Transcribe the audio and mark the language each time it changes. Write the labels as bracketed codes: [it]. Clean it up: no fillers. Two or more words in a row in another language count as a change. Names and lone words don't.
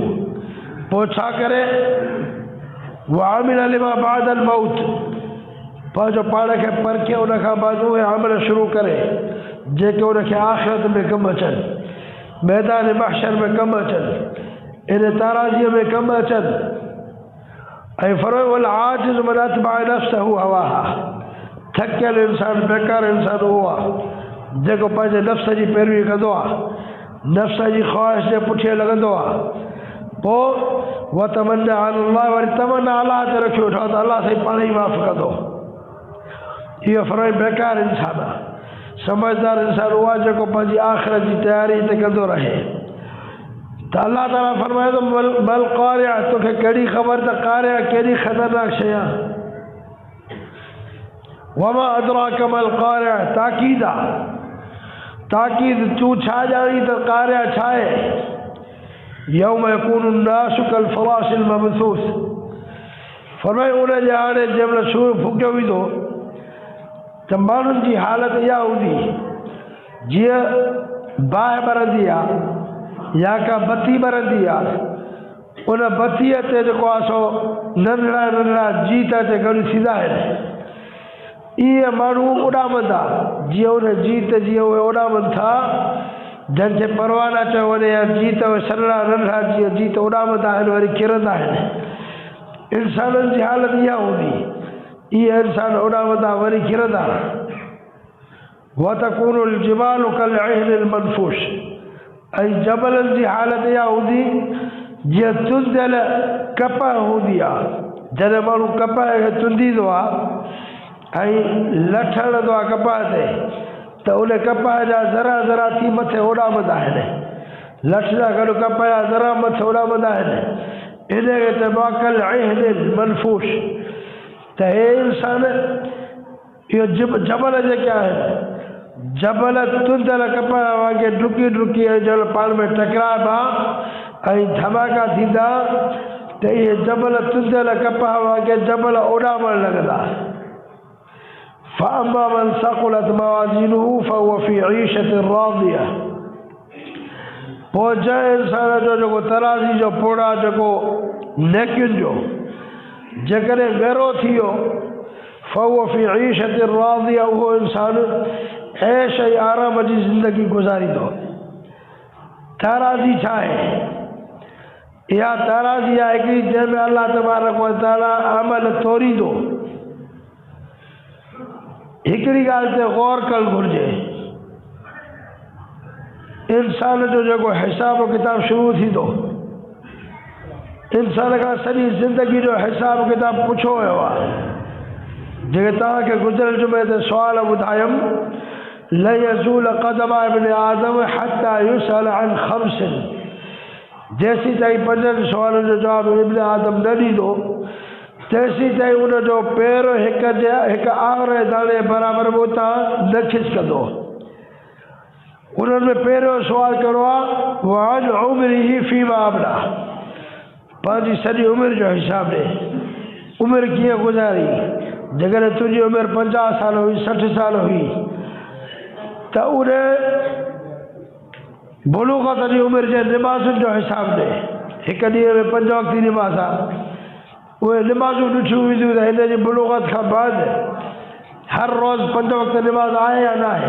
[sd] पोइ छा करे, [ar] وعمل لما بعد الموت, [sd] पंहिंजो पाण खे परखे उन खां बाद उहे अमल शुरू करे जेके उनखे आख़िरत में कमु अचनि, मैदान महशर में कमु अचनि, इन ताराज़ीअ में कमु अचनि। ऐं फरमायो [ar] والعاجز من أتبع نفسه هواها. [sd] थकियल इंसान, बेकार इंसान उहो आहे जेको पंहिंजे नफ़्स जी पैरवी कंदो आहे, नफ़्स जी ख़्वाहिश जे पुठियां लॻंदो आहे। पोइ [ar] وتمنى على الله, [sd] वरी तमन्ना अलाह ते रखियो वेठो आहे त अलाह साईं पाण ई माफ़ कंदो। इहो फरमाई बेकार इंसान आहे। समझदार इंसान उहो आहे जेको पंहिंजी आख़िरत जी तयारी ते कंदो रहे। त अल्लाह ताला फरमाए थो बल क़ारिअ, तोखे कहिड़ी ख़बर त क़ारिअ कहिड़ी ख़तरनाक शइ आहे। [ar] وما أدراك ما القارعة, [sd] ताकीद आहे, ताकीद। तूं छा ॼाणी त क़ारिअ छा आहे। [ar] يوم يكون الناس كالفراش المبثوث. [sd] फरमाए उनजे हाणे जंहिंमहिल सूर फूकियो वेंदो त माण्हुनि जी हालत इहा हूंदी जीअं बाहि ॿरंदी आहे या का बती ॿरंदी आहे, उन बतीअ ते जेको आहे सो नंढड़ा नंढड़ा जीत ते गॾु थींदा आहिनि। इहे माण्हू उॾामंदा जीअं उन जीत जीअं उहे उॾामनि था, जंहिंखे परवाह न चयो वञे, या जीत सन्हड़ा नंढड़ा जीअं जीत उॾामंदा आहिनि वरी किरंदा आहिनि। इंसाननि जी हालत इहा हूंदी, इहे इंसान उॾामंदा वरी किरंदा। [ar] وتكون الجبال كالعهن المنفوش. [sd] ऐं जबलनि जी हालत इहा हूंदी जीअं चुंदियल कपह हूंदी आहे। जॾहिं माण्हू कपह खे चुंदींदो आहे ऐं लठ हणंदो आहे कपह ते त उन कपह जा ज़रा ज़रा थी मथे उॾामंदा आहिनि। लठ सां गॾु कपह जा ज़रा मथे उॾामंदा आहिनि। इन खे चइबो आहे [ar] كالعهن المنفوش. [sd] त हे इंसान, इहो जबल जेके आहिनि, जबल तुंदियल कपह वांगुरु डुकी डुकी जल पाण में टकराइबा ऐं धमाका थींदा त इहे जबल तुंदियल कपह वांगुरु जबल उॾामण लॻंदा। [ar] فأما من ثقلت موازينه فهو في عيشة راضية. [sd] पोइ जंहिं इंसान जो जेको तराज़ी जो पोड़ा जेको नेकियुनि जो जेकॾहिं ॻरो थी वियो, [ar] فهو في عيشة راضية, [sd] उहो इंसान ऐश ऐं आराम जी ज़िंदगी गुज़ारींदो। ताराज़ी छा आहे? इहा ताराज़ी आहे हिकिड़ी जंहिंमें अल्लाह [ar] تبارك وتعالى [sd] अमल तोरींदो। हिकिड़ी ॻाल्हि ते गौर करणु घुरिजे, इंसान जो जो हिसाब किताब शुरू थी तो इंसान का सॼी ज़िंदगी जो हिसाब किताब पुछो वियो आहे। जेके तव्हांखे गुज़िरियल जुमे ते सुवाल ॿुधायमि [ar] لا تزول قدم ابن آدم حتى يسأل عن خمس, [sd] जेसीं ताईं 5 सुवालनि जो जवाबु इब्न आदम न ॾींदो तेसीं ताईं उनजो पेर हिकु आङुर दाणे बराबरि उतां न खिसकंदो। उन्हनि में पहिरियों सुवाल कहिड़ो आहे [ar] وعن عمره فيما أبلاه, [sd] पंहिंजी सॼी उमिरि जो हिसाबु ॾे, उमिरि कीअं गुज़ारी। जेकॾहिं तुंहिंजी उमिरि 50 साल हुई 60 साल हुई त उन बुलूग़त जी उमिरि जे निमाज़ुनि जो हिसाबु ॾे। हिकु ॾींहं में 5 वक़्त निमाज़ आहे, उहे निमाज़ूं ॾिठियूं वेंदियूं त हिन जी बुलूग़त खां बाद हर रोज़ 5 वक़्त निमाज़ आहे या न आहे।